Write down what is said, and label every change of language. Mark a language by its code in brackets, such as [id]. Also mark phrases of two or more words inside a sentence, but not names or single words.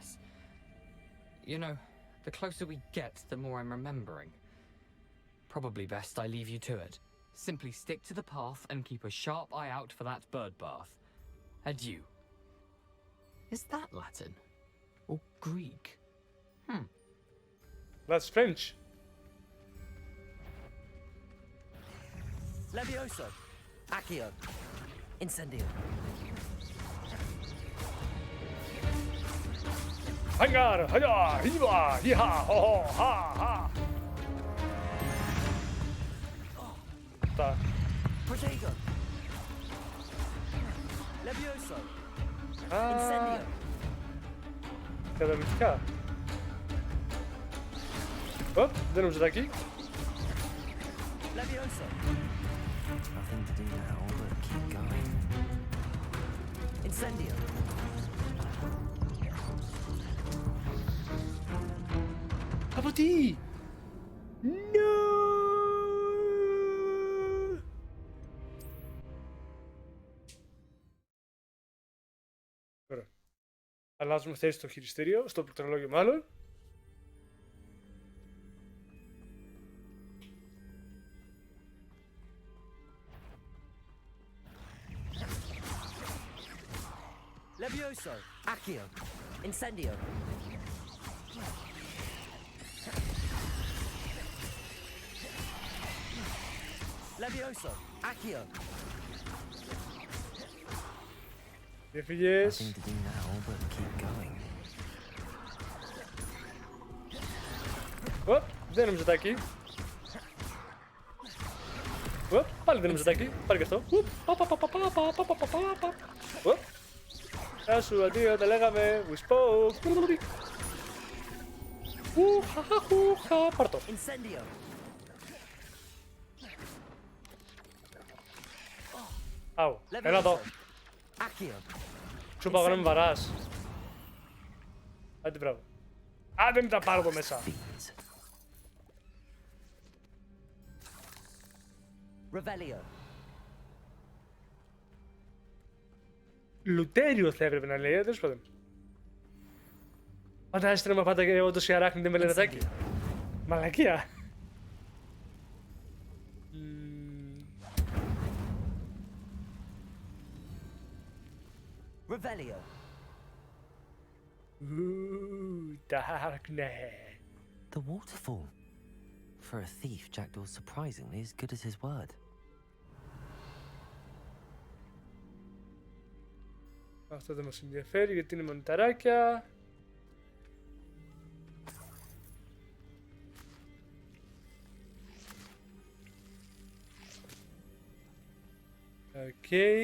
[en] You know, the closer we get, the more I'm remembering. Probably best I leave you to it. Simply stick to the path and keep a sharp eye out for that bird bath. Adieu. Is that Latin? Or Greek? That's French. Levioso. Accio. Incendio. Hangar, haya, hiva, hiha, ho, ho, ha, ha. [el] Τα. [en] Protego. Levioso. [el] Α, [en] Incendio. [el] καταπληκτικά. Ωπ, δεν νομίζω τάκι. [en] Levioso. Nothing to do now but keep going. Incendio. [el] Από τι! No! Ωραία. Αλλάζουμε θέση στο χειριστήριο, στο πληκτρολόγιο μάλλον. [en] Levioso. Accio. Incendio. Levioso. Accio. [el] Διαφύγες. [en] Nothing to do now but keep going. [el] Ωπ, δεν νομίζω τάκι. Ωπ, πάλι δεν νομίζω τάκι. Πάλι και αυτό. Ωπ, πα, πα, πα, πα, πα, πα, πα, πα, πα, πα, πα. Ωπ. Γεια σου, αντίο, τα λέγαμε. [en] We spoke. [el] Χαχαχουχα, πάρ' το. [en] Incendio. [el] Άου, έλα εδώ. [en] Accio. [el] Σου είπα εγώ να με βαράς. Άντε μπράβο. Άντε μην τα πάρω εδώ μέσα. [en] Fiends. Revelio. [el] Λουτέριο θα έπρεπε να λέει, τέλος πάντων. Φαντάζεστε να με πάτε και όντως η αράχνη δεν με λένε τάκι. Μαλακία. [en] Revelio. Darkness. The waterfall. For a thief, Jackdaw's surprisingly as good as his word. [el] Αυτό δεν μας ενδιαφέρει γιατί είναι μονιταράκια. Οκ.